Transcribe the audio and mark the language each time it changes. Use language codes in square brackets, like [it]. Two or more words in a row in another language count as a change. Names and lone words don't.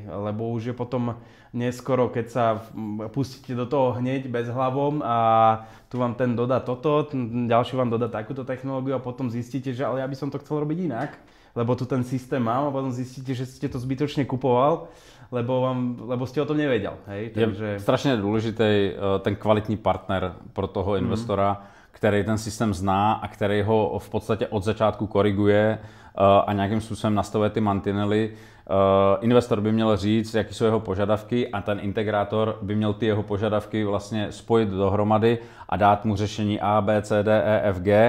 [sk] Lebo už je potom neskoro, keď sa pustíte do toho hneď bez hlavom a tu vám ten dodá toto, ten ďalší vám dodá takúto technológiu a potom zistíte, že ale ja by som to chcel robiť inak, lebo tu ten systém mám a potom zistíte, že ste to zbytočne kupoval, lebo ste o tom nevedel, hej? Takže... [cs] Je strašně důležitý ten kvalitní partner pro toho investora, který ten systém zná a který ho v podstatě od začátku koriguje a nějakým způsobem nastavuje ty mantinely. Investor by měl říct, jaký jsou jeho požadavky a ten integrátor by měl ty jeho požadavky vlastně spojit dohromady a dát mu řešení A, B, C, D, E, F, G.